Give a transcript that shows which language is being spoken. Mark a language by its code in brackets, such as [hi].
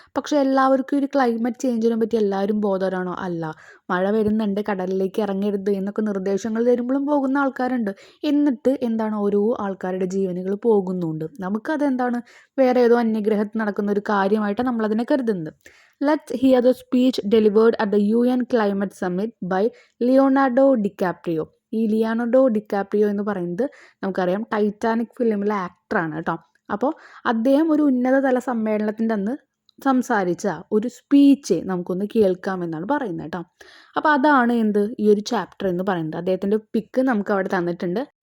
[ml] പക്ഷേ എല്ലാവർക്കും ഒരു ക്ലൈമറ്റ് ചേഞ്ചിനെ പറ്റി എല്ലാവരും ബോധവാനാണോ? അല്ല. മഴ വരുന്നുണ്ട്, കടലിലേക്ക് ഇറങ്ങരുത് എന്നൊക്കെ നിർദ്ദേശങ്ങൾ തരുമ്പോഴും പോകുന്ന ആൾക്കാരുണ്ട്. എന്നിട്ട് എന്താണ്, ഓരോ ആൾക്കാരുടെ ജീവനുകൾ പോകുന്നുണ്ട്. നമുക്കതെന്താണ്, വേറെ ഏതോ അന്യഗ്രഹത്തിൽ നടക്കുന്ന ഒരു കാര്യമായിട്ടാണ് നമ്മളതിനെ കരുതുന്നത്. [en] Let's hear the speech delivered at the UN Climate Summit by Leonardo DiCaprio. [ml] ഈ ലിയോണാർഡോ ഡിക്കാപ്രിയോ എന്ന് പറയുന്നത് നമുക്കറിയാം ടൈറ്റാനിക് ഫിലിമിലെ ആക്ടറാണ് കേട്ടോ. അപ്പോൾ അദ്ദേഹം ഒരു ഉന്നതതല സമ്മേളനത്തിൻ്റെ അന്ന് സംസാരിച്ച ഒരു സ്പീച്ച് നമുക്കൊന്ന് കേൾക്കാമെന്നാണ് പറയുന്നത് കേട്ടോ. അപ്പോൾ അതാണ് ഈ ഒരു ചാപ്റ്റർ എന്ന് പറയുന്നത്. അദ്ദേഹത്തിൻ്റെ പിക്ക് നമുക്ക് അവിടെ തന്നിട്ടുണ്ട്.